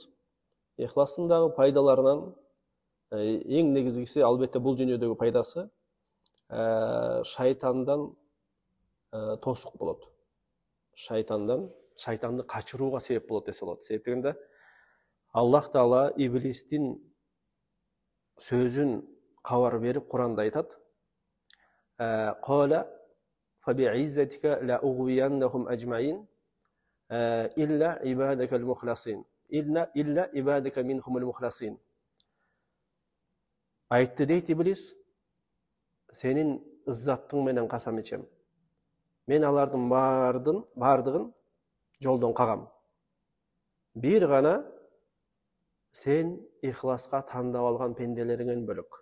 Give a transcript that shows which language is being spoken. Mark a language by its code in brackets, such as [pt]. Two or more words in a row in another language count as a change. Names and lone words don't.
[ky] Ихластын дагы пайдаларынан эң негизгиси албетте бул дүйнөдөгү пайдасы шайтандан тосук болот. Шайтанды качырууга себеп болот десе болот. Себеп дегенде Аллах Таала иблистин сөзүн кабар берип Куранда айтат. [ar] قال فبعزتك لأغوينهم أجمعين إلا عبادك المخلصين. إلا عبادك منهم المخلصين. [ky] Айтты дейт иблис, сенин ыззаттың менен касам ичем. Мен алардын бардыгын жолдон кагам. Бир гана сен ихласка тандап алган пенделериңен бөлөк.